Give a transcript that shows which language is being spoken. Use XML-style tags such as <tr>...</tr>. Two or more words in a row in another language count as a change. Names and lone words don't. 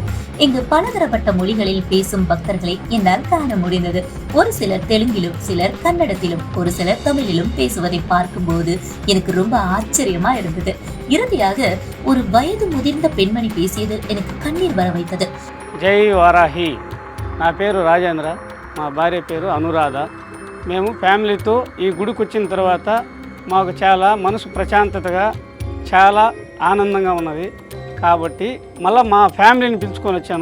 <ta>இங்கு பலதரப்பட்ட மொழிகளில் பேசும் பக்தர்களை என்னால் காண முடிந்தது. ஒரு சிலர் தெலுங்கிலும், சிலர் கன்னடத்திலும், ஒரு சிலர் தமிழிலும் பேசுவதை பார்க்கும்போது எனக்கு ரொம்ப ஆச்சரியமா இருந்தது. இறுதியாக ஒரு வயது முதிர்ந்த பெண்மணி பேசியது எனக்கு கண்ணீர் வர வைத்தது.</ta> <te>జై వారాహి. నా పేరు రాజేంద్ర, మా భార్య పేరు అనురాధ. మేము ఫ్యామిలీతో ఈ గుడికి వచ్చిన తర్వాత మాకు చాలా మనసు ప్రశాంతతగా, చాలా ఆనందంగా ఉన్నది. కాబట్టి మళ్ళీ మా ఫ్యామిలీని పిలుచుకొని వచ్చాను.</te>